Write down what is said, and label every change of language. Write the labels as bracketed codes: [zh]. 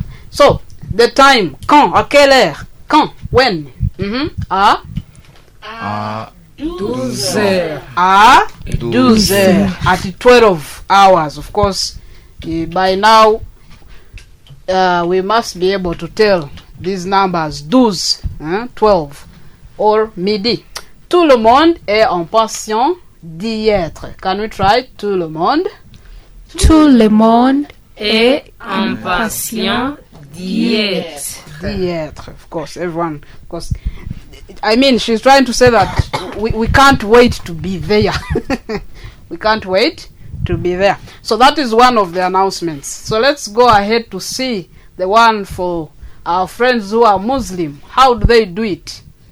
[en] So, the time. [fr] Quand? À quelle heure? Quand? [en] When? [fr] À 12 heures. À 12 heures. [en] At 12 hours, of course. By now, we must be able to tell these numbers. 12, 12. Or midi. [fr] Tout le monde est en passion d'y être. [en] Can we try? [fr] Tout le monde. Tout le monde est en passion d'y être. D'y être. [en] Of course, everyone. Of course. I mean, she's trying to say that we can't wait to be there. We can't wait to be there. So that is one of the announcements. So let's go ahead to see the one for our friends who are Muslim. How do they do it?